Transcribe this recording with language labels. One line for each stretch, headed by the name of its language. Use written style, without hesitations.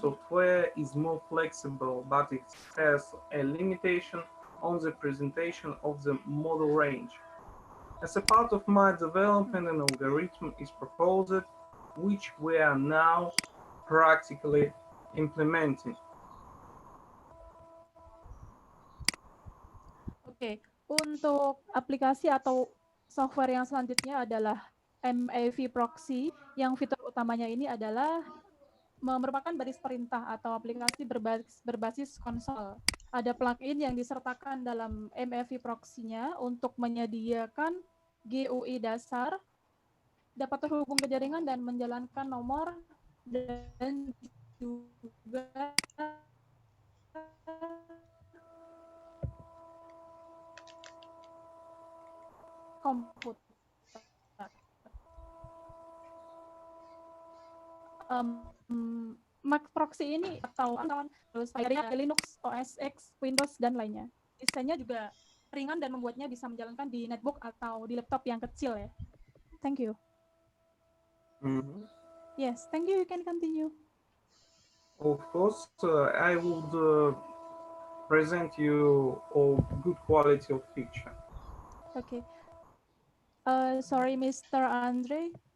English: software is more flexible, but it has a limitation on the presentation of the model range. As a part of my development, an algorithm is proposed, which we are now practically implementing.
Indonesian: Oke, untuk aplikasi atau software yang selanjutnya adalah MAV Proxy, yang fitur utamanya ini adalah merupakan baris perintah atau aplikasi berbasis konsol. Ada plugin yang disertakan dalam MAV Proxy-nya untuk menyediakan GUI dasar, dapat terhubung ke jaringan dan menjalankan nomor, dan juga komputer. Mac Proxy ini atau terus Linux, OS X, Windows, dan lainnya. Desainnya juga ringan dan membuatnya bisa menjalankan di netbook atau di laptop yang kecil ya.
English: Thank you. Yes, thank you. You can continue. Of course, I would present you a good quality of picture. Okay. Sorry, Mr. Andre.